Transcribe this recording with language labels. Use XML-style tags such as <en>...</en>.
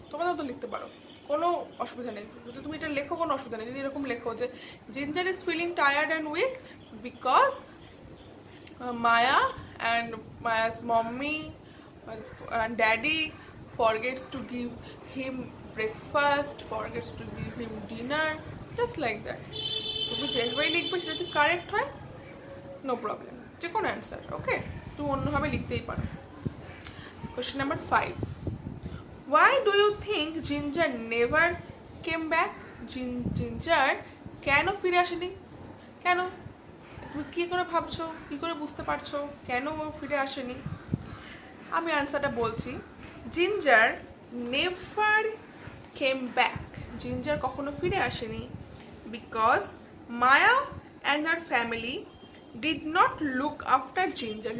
<bn>তোমরা তো লিখতে পারো, কোনো অসুবিধা নেই। যদি তুমি এটা লেখো কোনো অসুবিধা নেই। যদি এরকম লেখো যে</bn> <en>Ginger is feeling tired and weak because Maya and Maya's mommy and daddy forgets to give him breakfast, forgets to give him dinner, just like that.</en> <bn>তুমি যেভাবে লিখবে সেটা যদি কারেক্ট হয়</bn> <en>no problem,</en> <bn>যে কোনো অ্যান্সার। ওকে, তুমি অন্যভাবে লিখতেই পারো।</bn> <en>Question number 5, why do you think Ginger never came back?</en> <bn>Ginger কেন ফিরে আসেনি? কেন? তুমি কী করে ভাবছো, কী করে বুঝতে পারছো কেন ও ফিরে আসেনি? আমি অ্যান্সারটা বলছি।</bn> <en>Ginger never came back,</en> <bn>ginger কখনো ফিরে আসেনি</bn> <en>Because Maya and her family did not look after Ginger.</en>